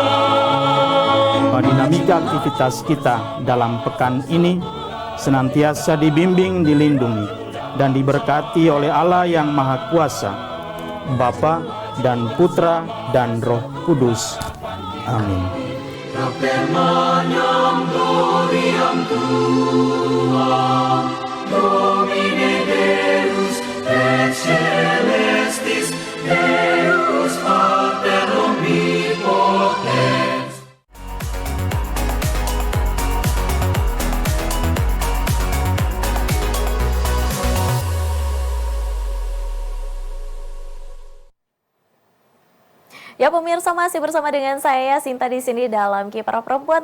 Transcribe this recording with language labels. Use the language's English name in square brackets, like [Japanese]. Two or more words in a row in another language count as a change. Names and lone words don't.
[Indonesian] Dinamika aktivitas kita dalam pekan ini senantiasa dibimbing, dilindungi, dan diberkati oleh Allah yang Maha Kuasa, Bapa dan Putra dan Roh Kudus. Amin. [Latin] Domine Deus et celestis, Deus Pater omnipotens. [Indonesian] Ya pemirsa, masih bersama dengan saya Sinta di sini dalam Kiprah Perempuan.